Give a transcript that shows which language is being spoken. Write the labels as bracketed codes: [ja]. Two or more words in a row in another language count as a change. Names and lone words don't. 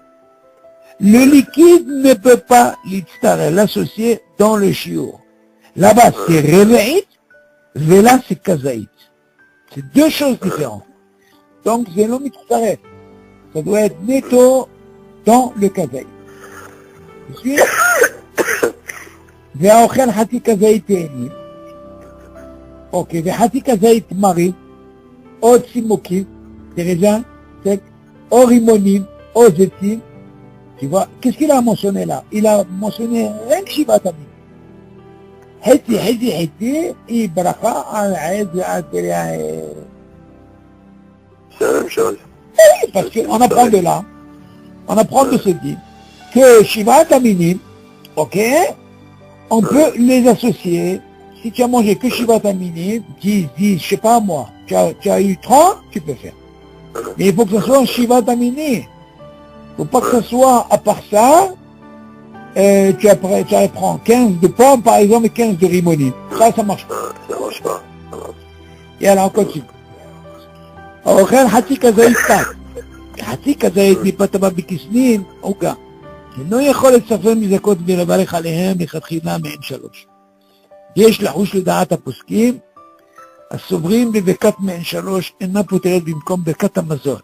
[fr] Le liquide ne peut pas l'associer dans le shiur. Là-bas, c'est reve'it, et là, c'est kazaït. C'est deux choses différentes. Donc, c'est l'homme qui s'arrête. Ça doit être netto dans le kazaï. Tu suis? [he] והאוכל חצי כזית תאנים, אוקיי, וחצי כזית תמרים, או צימוקים, תראה, או רימונים, או זיתים. [fr] Tu vois, qu'est-ce qu'il a mentionné là? Il a mentionné rien que [he] שבעת המינים. Hiti, et bracha al aïd al [fr] C'est la même chose. Oui, parce qu'on apprend de là, on apprend de ce dit que [he] שבעת המינים, [fr] ok, on peut les associer. Si tu as mangé que [he] שבעת המינים, [fr] 10, je sais pas moi, tu as eu 30, tu peux faire. Mais il faut que ce soit un [he] שבעת המינים. [fr] Il ne faut pas que ce soit, à part ça, tu apprends 15 de pommes, par exemple, et 15 de rimonim. Ça marche pas. Ça marche pas. Et alors, on continue. [he] האוכל חצי כזית פת, חצי כזית מפת הבא בכסנין, עוגה. אינו יכול לצפר מזכות ולברך עליהם לכתחילה מעין שלוש. יש לחוש לדעת הפוסקים, הסוברים בברכת מעין שלוש אינה פותרת במקום ברכת המזון.